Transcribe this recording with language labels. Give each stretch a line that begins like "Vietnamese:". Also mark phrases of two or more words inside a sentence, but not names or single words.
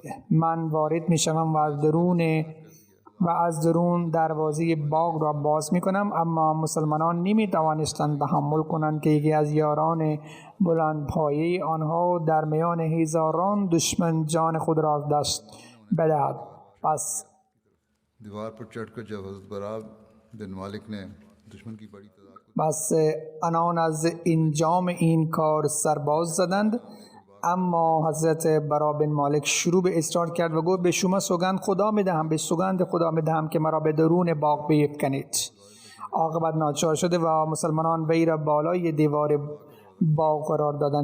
Persian: من وارد می شوم و از درون دروازه باغ را باز می کنم. اما مسلمانان نمی توانستند تحمل کنند که یکی از یاران بلند پایه آنها در میان هزاران دشمن جان خود را از دست بدهد. پس
Urdu: دیوار پر چڑھ کر جب حضرت برا بن مالک نے دشمن کی بڑی تعداد
Persian: بس آنان از انجام این کار سرباز زدند. اما حضرت برا بن مالک شروع به اصرار کرد و گفت به شما سوگند خدا میدهم، به سوگند خدا میدهم که مرا به درون باغ بیفکنید. عاقبت ناچار شده و مسلمانان وی را بالای دیوار باغ قرار دادند.